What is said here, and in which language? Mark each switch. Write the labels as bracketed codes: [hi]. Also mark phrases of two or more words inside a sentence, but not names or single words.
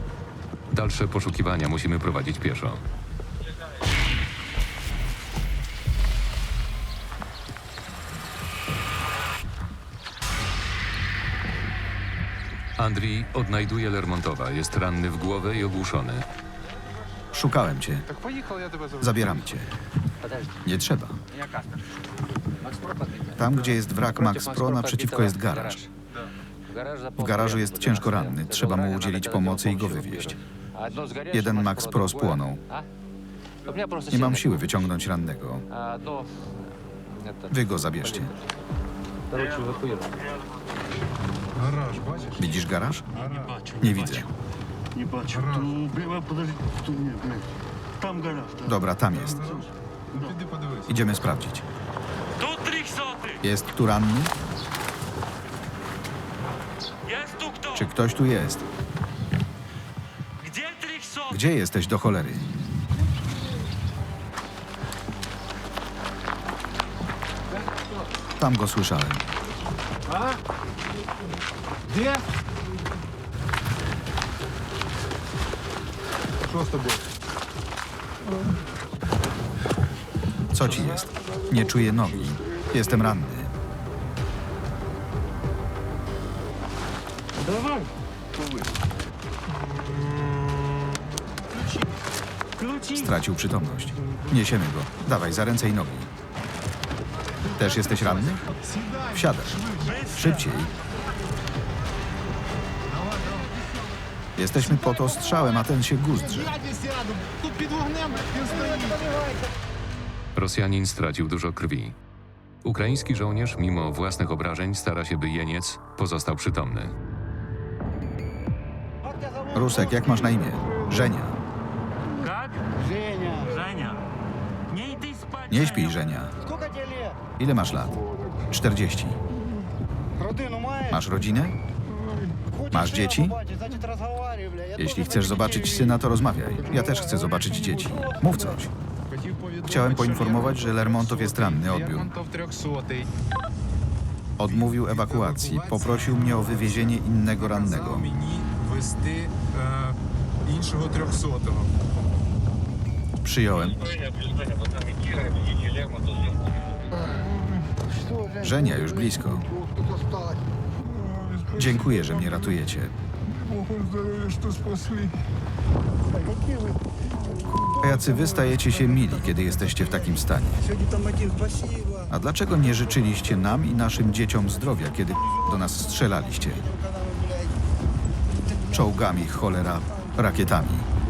[pl] Dalsze poszukiwania musimy prowadzić pieszo. Andrii odnajduje Lermontowa. Jest ranny w głowę i ogłuszony. Szukałem cię. [ru] Так поехал, я тебя зову. [pl] Zabieram cię. Nie trzeba. Tam, gdzie jest wrak Max Pro, naprzeciwko jest garaż. W garażu jest ciężko ranny. Trzeba mu udzielić pomocy i go wywieźć. Jeden Max Pro spłonął. Nie mam siły wyciągnąć rannego. Wy go zabierzcie. [uk] Гараж, бачиш? [pl] Widzisz garaż? Nie widzę. [uk] Не бачу. То, подожди, то ні, ні. [pl] Dobra, tam jest. [uk] Ну, піди подивись. [pl] Idziemy sprawdzić. [uk] Тут 300. [pl] Jest tu ranny? [ru] Есть тут кто? [pl] Czy ktoś tu jest? [ru] Где 300? [pl] Gdzie jesteś do cholery? Tam go słyszałem. [uk] Де? Що з тобою? [pl] Co ci jest? Nie czuję nogi. Jestem ranny. Stracił przytomność. Niesiemy go. Dawaj, za ręce i nogi. Też jesteś ranny? Wsiadaj. Szybciej. Jesteśmy pod ostrzałem, a ten się guzdrze. [ru] Дядя сяду. [uk] Тут під вогнем він стоїть. [pl] Rosjanin stracił dużo krwi. Ukraiński żołnierz, mimo własnych obrażeń, stara się, by jeniec pozostał przytomny. Rusek, jak masz na imię? Żenia. [ru] Как? Женя. Не иди спать. [pl] Nie śpij, Żenia. Ile masz lat? 40. Masz rodzinę? Masz dzieci? Jeśli chcesz zobaczyć syna, to rozmawiaj. Ja też chcę zobaczyć dzieci. Mów coś. Chciałem poinformować, że Lermontow jest ranny, odbiór. [uk] Лермонтов 300. [pl] Odmówił ewakuacji. Poprosił mnie o wywiezienie innego rannego. [uk] Сказав мені вести іншого 300. [pl] Przyjąłem. Żenia, już blisko. Dziękuję, że mnie ratujecie. [uk] Богу здоров'я, що спасли. [pl] A jacy wy stajecie się mili, kiedy jesteście w takim stanie? A dlaczego nie życzyliście nam i naszym dzieciom zdrowia, kiedy do nas strzelaliście? Czołgami, cholera, rakietami.